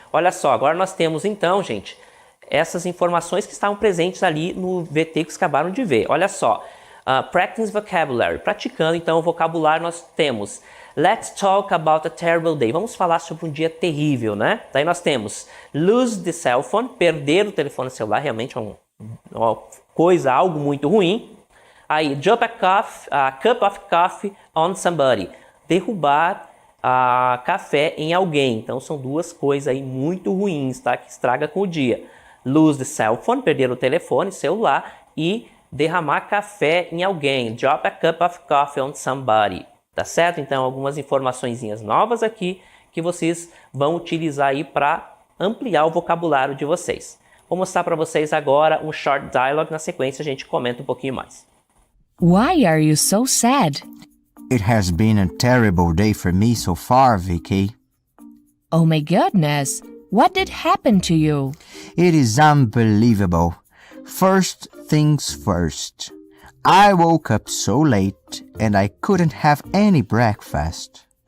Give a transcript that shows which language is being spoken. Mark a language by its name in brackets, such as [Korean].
[Portuguese] Olha só, agora nós temos então, gente, essas informações que estavam presentes ali no VT que vocês acabaram de ver. Olha só, [English] practice vocabulary, [Portuguese] praticando então o vocabulário, nós temos [English] let's talk about a terrible day. [Portuguese] Vamos falar sobre um dia terrível, né? Daí nós temos [English] lose the cell phone, [Portuguese] perder o telefone celular, realmente é coisa, algo muito ruim. [English] Aí, drop a cup of coffee on somebody. [Portuguese] Derrubar café em alguém. Então, são duas coisas aí muito ruins, tá? Que estraga com o dia. [English] Lose the cell phone, [Portuguese] perder o telefone, celular. E derramar café em alguém. [English] Drop a cup of coffee on somebody. [Portuguese] Tá certo? Então, algumas informaçõezinhas novas aqui que vocês vão utilizar aí para ampliar o vocabulário de vocês. Vou mostrar para vocês agora um [English] short dialogue. [Portuguese] Na sequência, a gente comenta um pouquinho mais. [English] Why are you so sad? It has been a terrible day for me so far, Vicky. Oh my goodness, what did happen to you? It is unbelievable. First things first. I woke up so late and I couldn't have any breakfast.